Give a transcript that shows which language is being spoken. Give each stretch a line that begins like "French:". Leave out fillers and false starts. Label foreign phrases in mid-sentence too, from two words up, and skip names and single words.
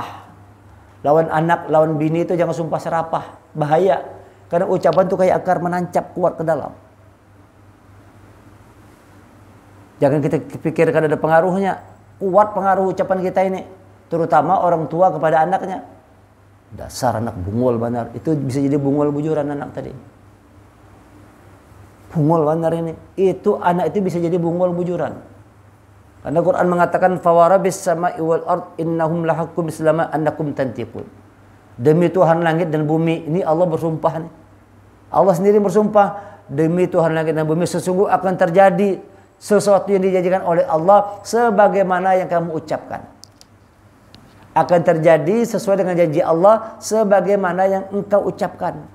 Indonesian: Lawan anak, lawan bini itu jangan sumpah serapah. Bahaya. Karena ucapan tuh kayak akar menancap kuat ke dalam. Jangan kita pikirkan ada pengaruhnya. Kuat pengaruh ucapan kita ini. Terutama orang tua kepada anaknya. Dasar anak bungol benar. Itu bisa jadi
Banjar: bungol bujuran
Indonesian: anak tadi. Bungol benar ini. Itu anak itu bisa jadi
Banjar: bungol bujuran.
Indonesian: Karena Quran mengatakan
Arabic: فورب السماء والأرض إنهم لحكم إسلاما أنكم تنطقون.
Indonesian: Demi Tuhan langit dan bumi, ini Allah bersumpah nih. Allah sendiri bersumpah, demi Tuhan langit dan bumi sesungguh akan terjadi sesuatu yang dijanjikan oleh Allah sebagaimana yang kamu ucapkan. Akan terjadi sesuai dengan janji Allah sebagaimana yang engkau ucapkan.